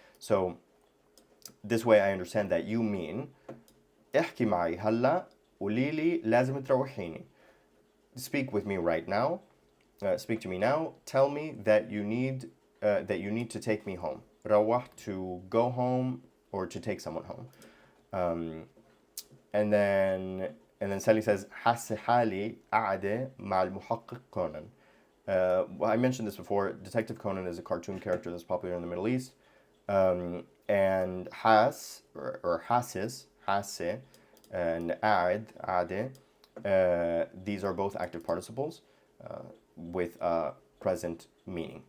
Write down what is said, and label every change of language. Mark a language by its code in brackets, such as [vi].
[en] So this way I understand that you mean [ar] احكي معي هلا قولي لي لازم تروحيني. [en] Speak with me right now. Speak to me now. Tell me that you need to take me home. روح, to go home or to take someone home. And then Sally says [ar] حاسة حالي قاعدة مع المحقق كونان. [en] I mentioned this before. Detective Conan is a cartoon character that's popular in the Middle East. And has or hasis, hasse, and قاعد, these are both active participles with a present meaning.